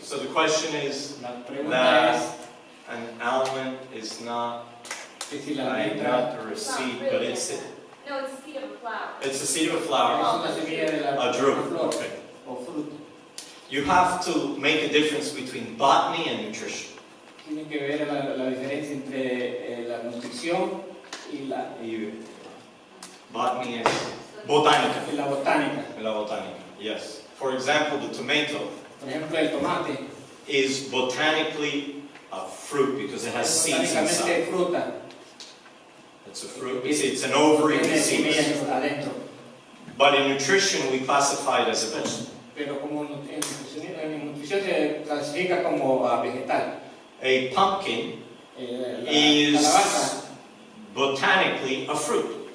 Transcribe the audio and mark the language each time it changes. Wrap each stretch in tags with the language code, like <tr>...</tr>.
<en>So the question is that an almond is not a nut or a seed, but it's a... No, it's a seed of a flower. It's a seed of a flower. A drupe. Okay. You have to make a difference between botany and nutrition.</en> <es>Tiene que ver la diferencia entre la nutrición y la</es> <en>botany is botánica.</en> <es>La botánica. La botánica.</es> <en>Yes. For example, the tomato.</en> <es>Por ejemplo, el tomate.</es> <en>Is botanically a fruit because it has seeds inside.</en> <es>Fruta.</es> <en>It's a fruit. It's an ovary with seeds. But in nutrition, we classify it as a vegetable.</en> <es>Pero como en nutrición se clasifica como vegetal.</es> <en>A pumpkin is botanically a fruit.</en>